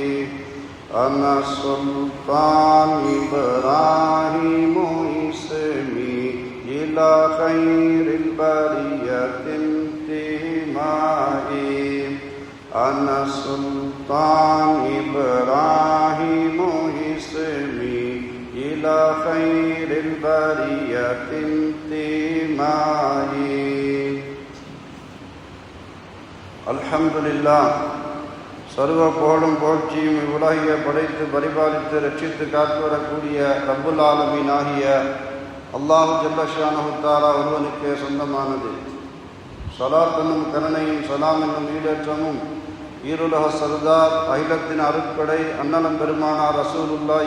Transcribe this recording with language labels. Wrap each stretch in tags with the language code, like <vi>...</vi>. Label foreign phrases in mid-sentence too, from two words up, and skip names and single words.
<ar>أنا سلطان إبراهيم اسمي إلى خير البرية انتمائي. أنا سلطان إبراهيم اسمي إلى خير البرية انتمائي.</ar> <ta>அல்ஹம்துலில்லாஹ். சர்வ புகழும் புகழ்ச்சியும் இவ்வுலகையை படைத்து பரிபாலித்து ரட்சித்து காத்து வரக்கூடிய</ta> <ar>ربّ العالمين</ar> <ta>ஆகிய</ta> <ar>الله جلّ شأنه تعالى</ar> <ta>ஒருவனுக்கே சொந்தமானது. ஸலாத் என்னும் கருணையும் சலாம் என்னும் ஈடேற்றமும் ஈருலக சர்தார் அகிலத்தின் அருட்படை அன்னலம் பெருமானார் ரசூலுல்லாஹி</ta>